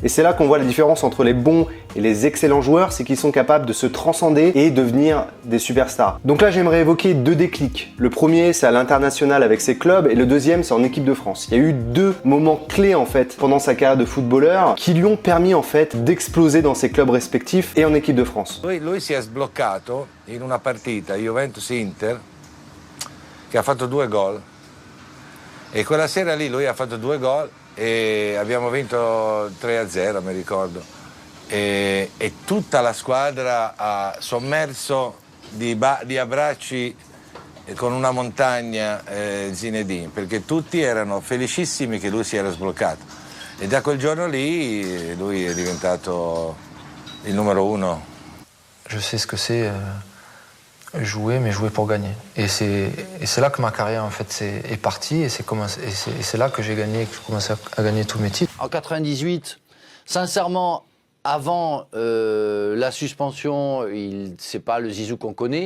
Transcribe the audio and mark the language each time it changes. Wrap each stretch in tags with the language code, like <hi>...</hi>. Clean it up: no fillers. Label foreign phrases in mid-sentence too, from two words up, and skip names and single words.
<fr>Et c'est là qu'on voit la différence entre les bons et les excellents joueurs, c'est qu'ils sont capables de se transcender et devenir des superstars. Donc là, j'aimerais évoquer 2 déclics. Le premier, c'est à l'international avec ses clubs et le deuxième, c'est en équipe de France. Il y a eu 2 moments clés en fait pendant sa carrière de footballeur qui lui ont permis en fait d'exploser dans ses clubs respectifs et en équipe de France.</fr> <it>Lui si è sbloccato in una partita Juventus-Inter che ha fatto 2 gol e quella sera lì lui ha fatto 2 gol e abbiamo vinto 3-0 mi ricordo e tutta la squadra ha sommerso di abbracci con una montagna Zinedine perché tutti erano felicissimi che lui si era sbloccato. E da quel giorno lì lui è diventato il numero 1.</it> <fr>Je sais ce que c'est jouer, mais jouer pour gagner. Et c'est là que ma carrière en fait est partie et c'est là que j'ai commencé à gagner tous mes titres. En 98, sincèrement, avant la suspension, c'est pas le Zizou qu'on connaît.</fr>